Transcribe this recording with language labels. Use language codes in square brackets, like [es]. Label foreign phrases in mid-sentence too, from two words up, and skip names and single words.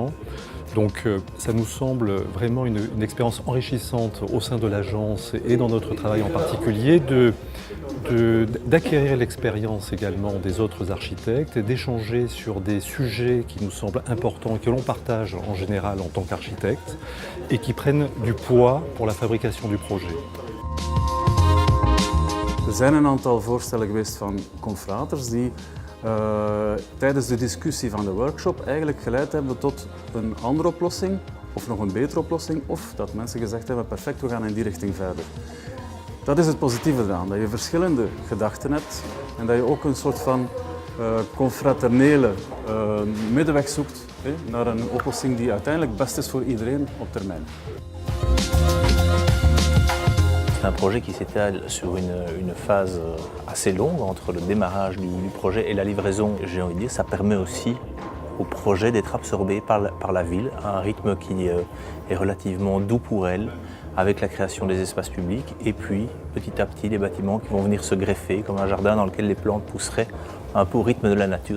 [fr] Donc ça nous semble vraiment une expérience enrichissante au sein de l'agence et dans notre travail en particulier d'acquérir l'expérience également des autres architectes et d'échanger sur des sujets qui nous semblent importants et que l'on partage en général en tant qu'architecte et qui prennent du poids pour la fabrication du projet. [nl] Er zijn een aantal voorstellen geweest van confraters die tijdens de discussie van de workshop eigenlijk geleid hebben tot een andere oplossing of nog een betere oplossing of dat mensen gezegd hebben perfect, we gaan in die richting verder. Dat is het positieve eraan, dat je verschillende gedachten hebt en dat je ook een soort van confraternele middenweg zoekt naar een oplossing die uiteindelijk best is voor iedereen op termijn. [fr] C'est un projet qui s'étale sur une phase assez longue entre le démarrage du projet et la livraison. J'ai envie de dire, ça permet aussi au projet d'être absorbé par la ville à un rythme qui est relativement doux pour elle, avec la création des espaces publics et puis petit à petit des bâtiments qui vont venir se greffer comme un jardin dans lequel les plantes pousseraient un peu au rythme de la nature.